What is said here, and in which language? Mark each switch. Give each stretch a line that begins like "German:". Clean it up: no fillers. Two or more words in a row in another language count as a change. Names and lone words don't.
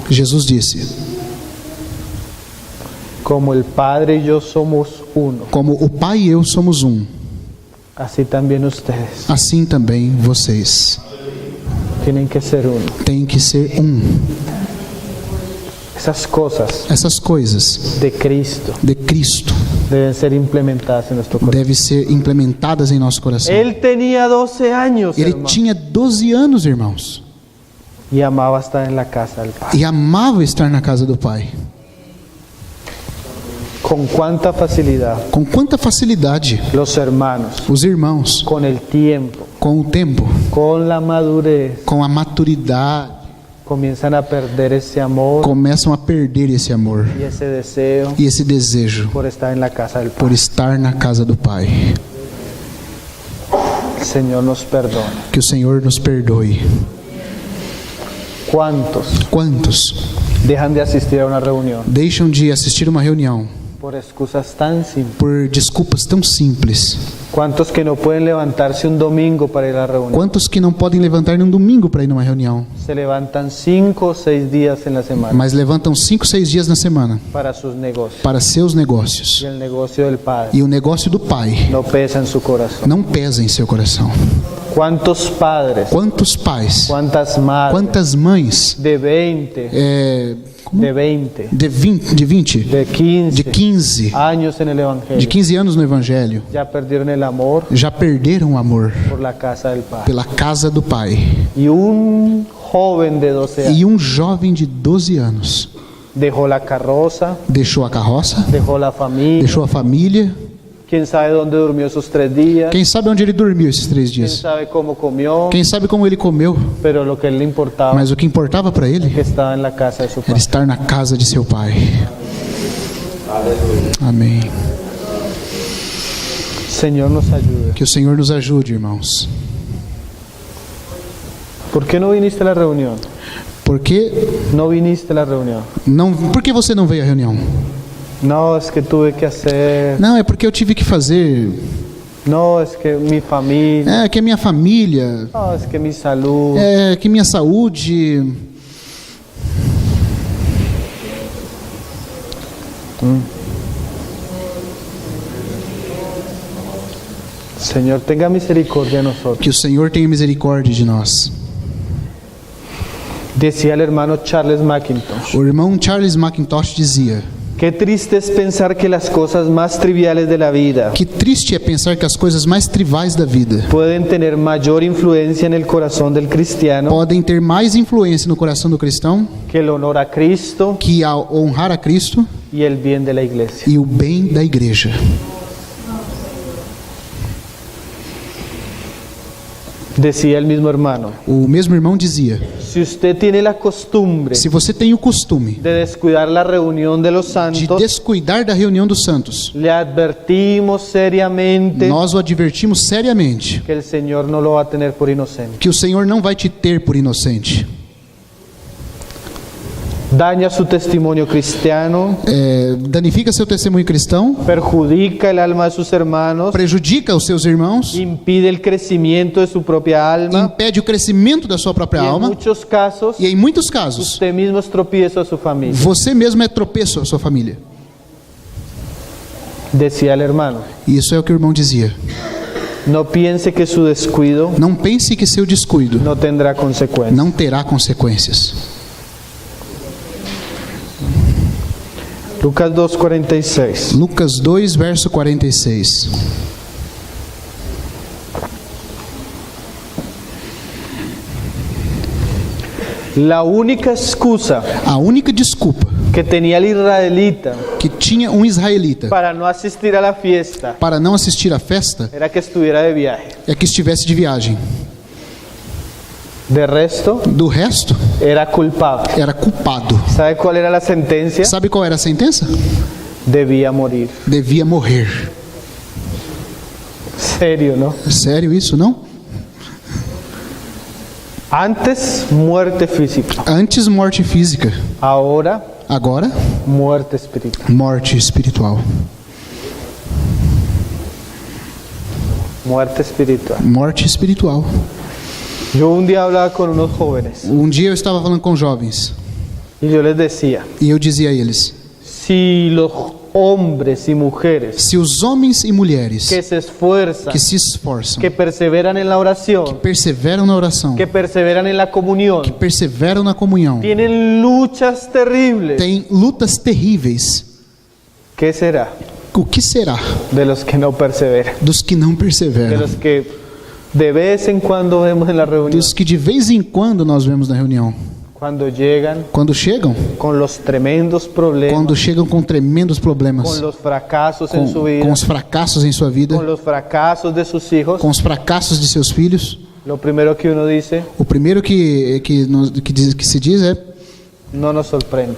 Portuguese: Jesus disse:
Spanish: como el Padre y yo somos uno,
Portuguese: como o Pai e eu somos um,
Spanish: así también ustedes
Portuguese: assim também vocês
Spanish: tienen que ser uno.
Portuguese: têm que ser um.
Spanish: Esas cosas
Portuguese: Essas coisas
Spanish: de Cristo
Portuguese: de Cristo
Spanish: deben ser implementadas en nuestro corazón.
Portuguese: devem ser implementadas em nosso coração.
Spanish: Él tenía 12 años,
Portuguese: Ele
Spanish: hermano,
Portuguese: tinha 12 anos, irmãos,
Spanish: y amaba estar en la casa del Padre.
Portuguese: e amava estar na casa do Pai.
Spanish: Con cuánta facilidad
Portuguese: Com quanta facilidade
Spanish: los hermanos,
Portuguese: os irmãos,
Spanish: con el tiempo,
Portuguese: com o tempo,
Spanish: con la madurez,
Portuguese: com a maturidade,
Spanish: comienzan a perder ese amor
Portuguese: começam a perder esse amor
Spanish: y ese deseo
Portuguese: e esse desejo
Spanish: por estar en la casa del
Portuguese: por
Spanish: Padre.
Portuguese: estar na casa do Pai.
Spanish: El Señor nos perdona.
Portuguese: Que o Senhor nos perdoe.
Spanish: ¿Cuántos
Portuguese: Quantos
Spanish: dejan de asistir a una reunión
Portuguese: deixam de assistir uma reunião
Spanish: por excusas tan simples?
Portuguese: por desculpas tão simples?
Spanish: ¿Cuántos que no pueden levantarse un domingo para ir a la reunión?
Portuguese: Quantos que não podem levantar num domingo para ir numa reunião,
Spanish: Se levantan 5 o 6 días en la semana
Portuguese: mas levantam 5, 6 dias na semana
Spanish: para sus negocios.
Portuguese: para seus negócios?
Spanish: Y el negocio del Padre
Portuguese: E o negócio do Pai
Spanish: no pesa en su corazón.
Portuguese: não pesa em seu coração.
Spanish: ¿Cuántos padres,
Portuguese: Quantos pais,
Spanish: cuántas madres
Portuguese: quantas mães
Spanish: de 20, de 20,
Portuguese: de 20,
Spanish: de 15,
Portuguese: de 15,
Spanish: años en el
Portuguese: de
Spanish: Evangelio
Portuguese: 15 anos no Evangelho
Spanish: ya perdieron el amor
Portuguese: já perderam o amor
Spanish: por la casa del Padre?
Portuguese: pela casa do Pai?
Spanish: Y un joven de 12 años
Portuguese: E um jovem de 12 anos
Spanish: dejó la carroza,
Portuguese: deixou a carroça,
Spanish: dejó la familia,
Portuguese: deixou a família.
Spanish: quién sabe dónde durmió esos 3 días,
Portuguese: Quem sabe onde ele dormiu esses 3
Spanish: quién
Portuguese: dias?
Spanish: sabe cómo comió,
Portuguese: Quem sabe como ele comeu?
Spanish: pero lo que a él le importaba
Portuguese: Mas o que importava para ele
Spanish: que estaba en la casa de su
Portuguese: era
Spanish: Padre.
Portuguese: estar na casa de seu Pai. Amém.
Spanish: Señor nos ayude.
Portuguese: Que o Senhor nos ajude, irmãos.
Spanish: ¿Por qué no viniste a la reunión?
Portuguese: Por que
Spanish: No viniste a la reunión.
Portuguese: não? Por que você não veio à reunião?
Spanish: No, es que tuve que hacer.
Portuguese: Não, é porque eu tive que fazer.
Spanish: No, es que mi familia.
Portuguese: É que a minha família,
Spanish: No, es que mi salud.
Portuguese: é que minha saúde.
Spanish: Señor, tenga misericordia de nosotros.
Portuguese: Que o Senhor tenha misericórdia de nós.
Spanish: Decía el hermano Charles McIntosh:
Portuguese: O irmão Charles McIntosh dizia:
Spanish: qué triste es pensar que las cosas más triviales de la vida
Portuguese: que triste é pensar que as coisas mais trivais da vida
Spanish: pueden tener mayor influencia en el corazón del cristiano
Portuguese: podem ter mais influência no coração do cristão
Spanish: que el honor a Cristo
Portuguese: que a honrar a Cristo
Spanish: y el bien de la iglesia.
Portuguese: e o bem da igreja.
Spanish: Decía el mismo hermano:
Portuguese: O mesmo irmão dizia:
Spanish: si usted tiene la costumbre
Portuguese: se você tem o costume
Spanish: de descuidar la reunión de los
Portuguese: de
Spanish: santos,
Portuguese: descuidar da reunião dos santos,
Spanish: le advertimos seriamente
Portuguese: nós o advertimos seriamente
Spanish: que el Señor no lo va a tener por inocente.
Portuguese: que o Senhor não vai te ter por inocente.
Spanish: Daña su testimonio cristiano,
Portuguese: Danifica seu testemunho cristão,
Spanish: perjudica el alma de sus hermanos,
Portuguese: prejudica os seus irmãos,
Spanish: impide el crecimiento de su propia alma
Portuguese: impede o crescimento da sua própria
Spanish: y en
Portuguese: alma
Spanish: muchos casos
Portuguese: e em muitos casos
Spanish: usted mismo es tropiezo a su familia.
Portuguese: você mesmo é tropeço à sua família.
Spanish: Decía el hermano:
Portuguese: E isso é o que o irmão dizia.
Spanish: no piense que su descuido
Portuguese: Não pense que seu descuido
Spanish: no tendrá consecuencias.
Portuguese: não terá consequências.
Spanish: Lucas 2:46.
Portuguese: Lucas 2, verso 46.
Spanish: La única excusa
Portuguese: A única desculpa
Spanish: que tenía el israelita
Portuguese: que tinha um israelita
Spanish: para no asistir a la fiesta
Portuguese: para não assistir à festa
Spanish: era que estuviera de viaje.
Portuguese: é que estivesse de viagem.
Spanish: De resto,
Portuguese: Do resto,
Spanish: era culpable.
Portuguese: era culpado.
Spanish: ¿Sabe cuál era la sentencia?
Portuguese: Sabe qual era a sentença?
Spanish: debía morir.
Portuguese: devia morrer.
Spanish: Serio, ¿no?
Portuguese: Sério isso, não?
Spanish: Antes muerte física,
Portuguese: Antes morte física,
Spanish: ahora
Portuguese: agora
Spanish: muerte espiritual.
Portuguese: morte espiritual.
Spanish: Muerte espiritual.
Portuguese: Morte espiritual.
Spanish: Yo un día hablaba con unos jóvenes
Portuguese: Dia eu estava falando com jovens
Spanish: y yo les decía,
Portuguese: e eu dizia a eles:
Spanish: si los hombres y mujeres
Portuguese: se os homens e mulheres
Spanish: que se esfuerzan,
Portuguese: que se esforçam,
Spanish: que perseveran en la oración,
Portuguese: perseveram na oração,
Spanish: que perseveran en la comunión,
Portuguese: perseveram na comunhão,
Spanish: tienen luchas terribles,
Portuguese: têm lutas terríveis,
Spanish: ¿qué será
Portuguese: o que será
Spanish: de los que no perseveran?
Portuguese: dos que não
Spanish: De
Portuguese: perseveram?
Spanish: los que de vez en cuando vemos en la reunión,
Portuguese: Dos que de vez em quando nós vemos na reunião,
Spanish: cuando llegan
Portuguese: quando chegam,
Spanish: con los tremendos problemas,
Portuguese: quando chegam com tremendos problemas,
Spanish: con los fracasos en su
Portuguese: com
Spanish: vida,
Portuguese: os fracassos em sua vida,
Spanish: con los fracasos de sus hijos,
Portuguese: com os fracassos de seus filhos,
Spanish: lo primero que uno dice,
Portuguese: o primeiro que se diz é:
Spanish: no nos sorprende.